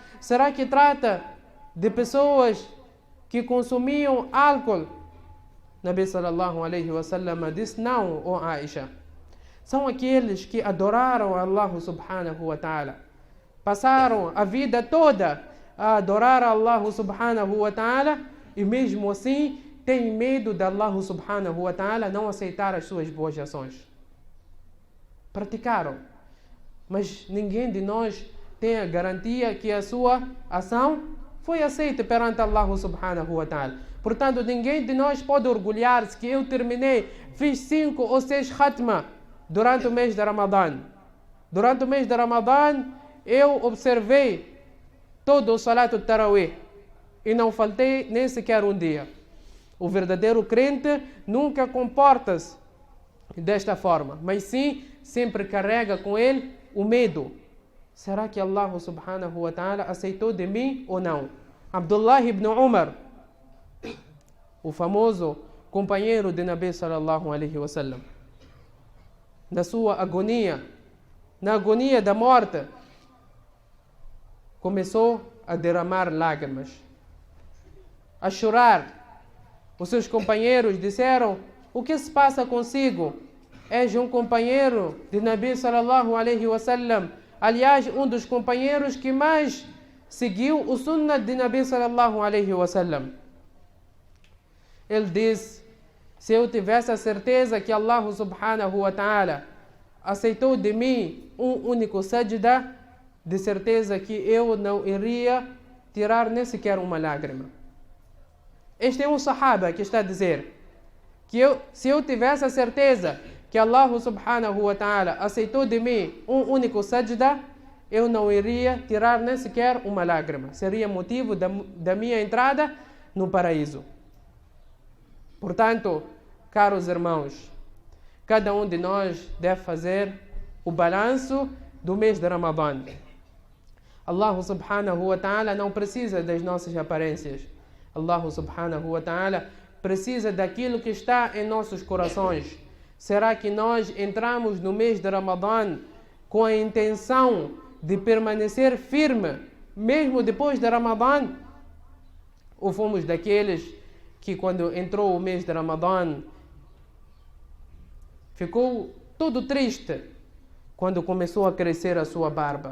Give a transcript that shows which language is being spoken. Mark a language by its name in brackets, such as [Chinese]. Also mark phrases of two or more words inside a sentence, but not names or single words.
[Portuguese] Será que trata de pessoas que consumiam álcool? [Arabic] نبي صلى الله عليه وسلم [Portuguese] disse: não, ó Aisha. São aqueles que adoraram [Arabic] الله سبحانه وتعالى. [Portuguese] Passaram a vida toda a adorar [Arabic] الله سبحانه وتعالى [Portuguese] e mesmo assim têm medo de [Arabic] الله سبحانه وتعالى [Portuguese] não aceitar as suas boas ações. Praticaram, mas ninguém de nós tem a garantia que a sua ação foi aceita perante [Arabic] الله سبحانه وتعالى. [Portuguese] Portanto, ninguém de nós pode orgulhar-se que eu terminei, fiz 5 ou 6 khatma durante o mês de Ramadã. Durante o mês de Ramadã, eu observei todo o [Arabic] صلاة التراويح [Portuguese] e não faltei nem sequer um dia. O verdadeiro crente nunca comporta-se desta forma, mas sim sempre carrega com ele o medo. Será que [Arabic] الله سبحانه وتعالى [Portuguese] aceitou de mim ou não? Abdullah ibn Umar, o famoso companheiro de [Arabic] نبي صلى الله عليه وسلم, [Portuguese] na sua agonia, na agonia da morte, começou a derramar lágrimas, a chorar. Os seus companheiros disseram: o que se passa consigo? És um companheiro de [Arabic] نبي صلى الله عليه وسلم. [Portuguese] Aliás, um dos companheiros que mais seguiu o sunnah de [Arabic] نبي صلى الله عليه وسلم. [Portuguese] Ele disse: se eu tivesse a certeza que [Arabic] الله سبحانه وتعالى [Portuguese] aceitou de mim um único sajda, de certeza que eu não iria tirar nem sequer uma lágrima. Este é um sahaba que está a dizer que se eu tivesse a certeza que [Arabic] الله سبحانه وتعالى [Portuguese] aceitou de mim um único sajda, eu não iria tirar nem sequer uma lágrima. Seria motivo da minha entrada no paraíso. Portanto, caros irmãos, cada um de nós deve fazer o balanço do mês de Ramadã. [Arabic] الله سبحانه وتعالى [Portuguese] não precisa das nossas aparências. [Arabic] الله سبحانه وتعالى [Portuguese] precisa daquilo que está em nossos corações. Será que nós entramos no mês de Ramadã com a intenção de permanecer firme, mesmo depois de Ramadã? Ou fomos daqueles que quando entrou o mês de Ramadã ficou todo triste quando começou a crescer a sua barba?